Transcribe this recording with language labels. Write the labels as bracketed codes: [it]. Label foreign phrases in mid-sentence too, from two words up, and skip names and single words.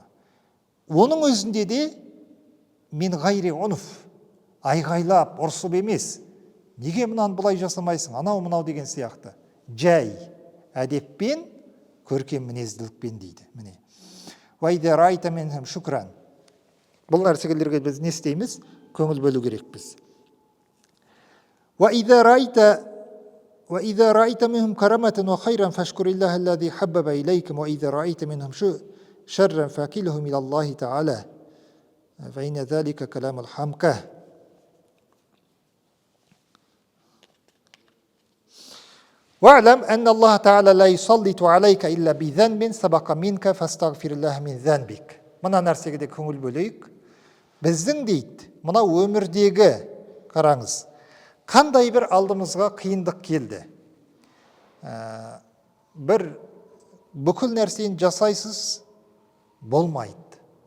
[kk] Оның өзінде де мен ғайри ұнф, айғайлап, ұрсып емес. Неге мұнан бұлай жасамайсың? Анау мынау деген сияқты. Жай әдеппен, көркем мінезділікпен дейді. Міне. [ar] وإذا رأيت منهم شكرا. [kk] Бұл нәрселерге біз не істейміз? Көңіл бөлу керекпіз. [ar] وإذا رأيت منهم كرامة وخيرا فاشكر الله الذي حبب إليكم وإذا رأيت منهم شرا فاكلهم إلى الله تعالى فإن ذلك كلام الحمقى. واعلم أن الله تعالى لا يسلط عليك إلا بذنب سبق منك فاستغفر الله من ذنبك. [kk] Мына нәрсеге де көңіл бөлейік. Біздің дейді, мына өмірдегі, қараңыз, қандай бір алдымызға қиындық келді. Бір бүкіл нәрсені жасайсыз, болмайды.